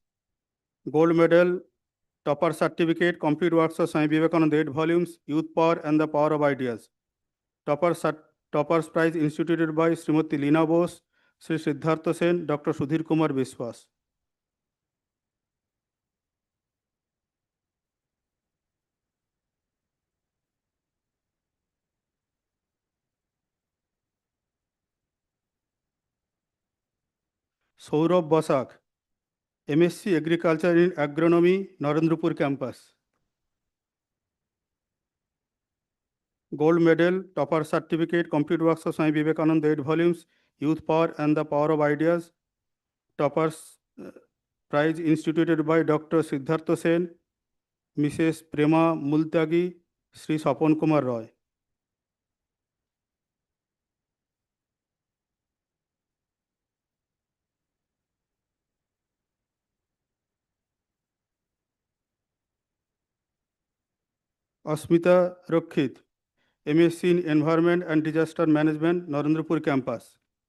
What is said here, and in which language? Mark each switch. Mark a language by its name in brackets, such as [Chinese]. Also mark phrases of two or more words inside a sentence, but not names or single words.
[English] Gold medal, topper certificate, complete works of Swami Vivekananda, 8 volumes, Youth Power and the Power of Ideas. Toppers Prize instituted by Srimati Leena Bose, Sri Siddhartha Sen, Dr. Sudhir Kumar Biswas. Saurabh Basak, MSc Agriculture in Agronomy, Narendrapur Campus. Gold medal, topper certificate, complete works of Swami Vivekananda, 8 volumes, Youth Power and the Power of Ideas. Toppers Prize instituted by Dr. Siddhartha Sen, Mrs. Prema Multagi, Sri Sapan Kumar Roy. Asmita Rokhit, MSc in Environment and Disaster Management, Narendrapur Campus.